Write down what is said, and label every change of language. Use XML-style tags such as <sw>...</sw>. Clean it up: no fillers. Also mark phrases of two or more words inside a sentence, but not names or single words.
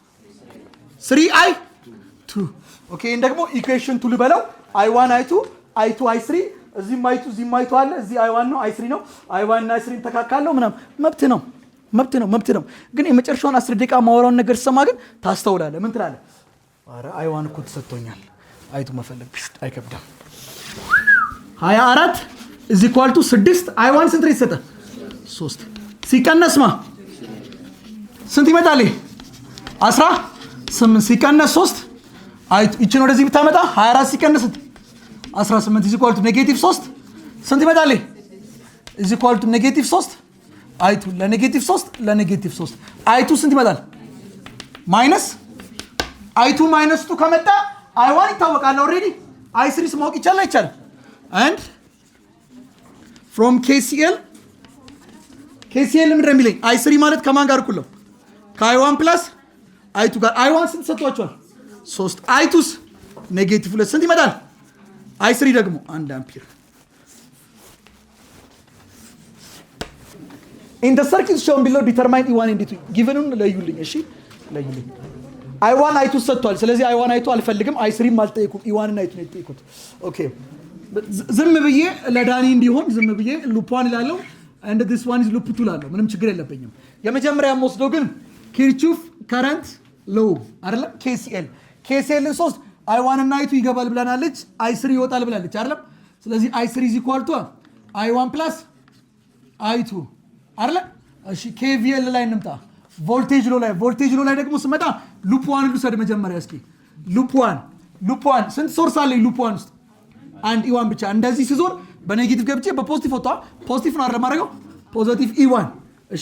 <am>3I2 ኦኬ እንደግሞ ኢኩዌሽን 2 ልበለው I1 I2 I3 እዚህ ማይቱ አለ እዚህ I1 ነው I3 ነው I1 እና I3 ተካካለው ምናም መብት ነው ግን የመጨረሻውን 10 ደቂቃ ማወራውን ነገር ሰማ ግን ታስተውላለህ ምን ትላለህ አረ I1 እኮ ተሰጥቶኛል I2 መፈለግ አይከብድም</am> <en>24 is equal to 6</en> <am>I1 ስንት ይሰጣ 3 ሲቀነስማ ስንት ይመጣል 18 ሲቀነስ 3 እቺ ነው ወደዚህ ብታመጣ 24 ሲቀነስ 18</am> <en>is equal to negative 3</en> <am>ስንት ይመጣል</am> <en>is equal to negative 3</en> <am>I2 ለኔጌቲቭ 3 I2 ስንት ይመጣል ማይነስ I2 minus 2 ከመጣ I1 ይታወቃል already I3 ስሞክ ይቻላል</am> <en>and from KCL</en> <am>ምን እንደሚለኝ I3 ማለት ከማን ጋር እኩል ነው ከI1 plus I2 ጋር I1 ስንት ሰጥቷቸዋል 3 I2ስ ኔጌቲቭ 2 ስንት ይመጣል I3 ደግሞ 1 አምፒር</am> <en>in the circuit shown below determine E1 and E2 given</en> <am>ለዩልኝ እሺ ለዩልኝ I1 I2 ሰጥቷል ስለዚህ I1 I2 አልፈልግም I3 ማልጠይቁም E1 እና I2 ነው የጠይቁት ኦኬ ዝም ብዬ ለዳኒ እንዲሆን ዝም ብዬ ሉፕ 1 ይላለው</am> <en>and this one is loop 2</en> <am>ላለው ምንም ችግር የለብኝም የመጀመሪያ ወስደው ግን</am> <en>Kirchhoff current law</en> <am>አይደለ ኬሲኤል 3 i1 እና i2 ይገባል ብለናለች i3 ይወጣል ብላለች አይደል ስለዚህ i3 i1 plus i2 አይደል እሺ KVL ላይ እንምጣ ቮልቴጅ ሎ ላይ ደግሞ ስመጣ ሉፕ 1 ልውሰድ መጀመሪያ እስኪ ሉፕ 1 ስንት ሶርስ አለ ሉፕ 1 ውስጥ አንድ e1 ብቻ እንደዚህ ሲዞር በኔጌቲቭ ገብቼ በፖዚቲቭ ወጣ ፖዚቲቭ ነው አይደል ማድረገው ፖዚቲቭ e1 እሺ</am>